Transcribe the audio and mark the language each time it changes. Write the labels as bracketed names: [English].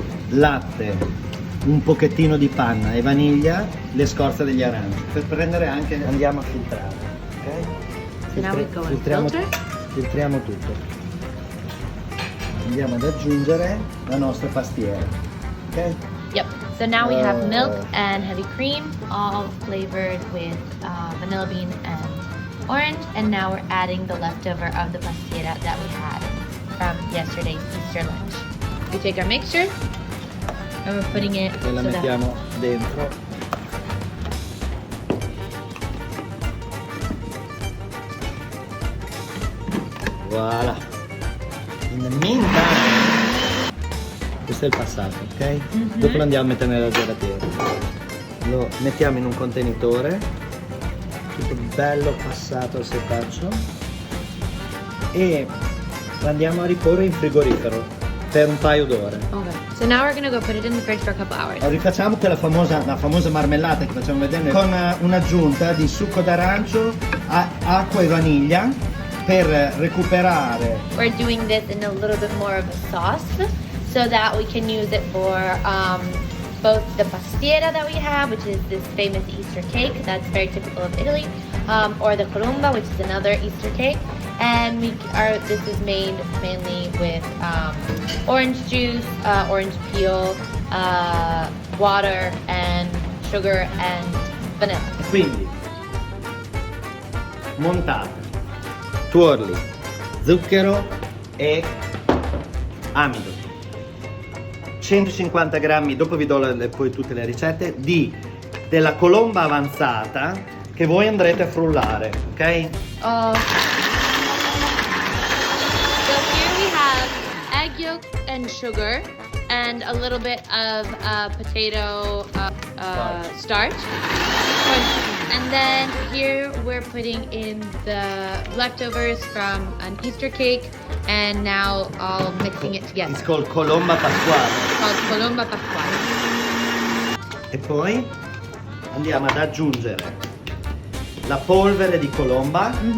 [Italian] Latte, un pochettino di panna e vaniglia, le scorze degli aranci. Per prendere anche, andiamo a filtrare, ok? [English] So now we go and filter. [Italian] Filtriamo tutto. Andiamo ad aggiungere la nostra pastiera, ok? [English] Yep. So now we have milk and heavy cream, all flavored with vanilla bean and orange. And now we're adding the leftover of the pastiera that we had from yesterday's Easter lunch. We take our mixture and we're putting it. [Italian] E la mettiamo dentro. Voilà. [English] In the meantime, [Italian] questo è il passato, ok? Dopo lo andiamo a mettere nella gelatiera. Lo mettiamo in un contenitore, tutto bello passato al setaccio, e lo andiamo a riporre in frigorifero per un paio d'ore. [English] Okay. So now we're gonna go put it in the fridge for a couple hours. Rifacciamo la famosa marmellata che facciamo vedere con un'aggiunta di succo d'arancio, acqua e vaniglia per recuperare. We're doing this in a little bit more of a sauce so that we can use it for both the pastiera that we have, which is this famous Easter cake that's very typical of Italy, or the colomba, which is another Easter cake. And this is made mainly with orange juice, orange peel, water, and sugar and vanilla. [Italian] Quindi montate tuorli, zucchero e amido. 150 grammi, dopo vi do poi tutte le ricette, della colomba avanzata che voi andrete a frullare, ok? [English] So here we have egg yolk and sugar and a little bit of potato starch. And then here we're putting in the leftovers from an Easter cake and now all mixing it together. It's called colomba pasquale. It's called colomba pasquale. [Italian] E poi andiamo ad aggiungere la polvere di colomba.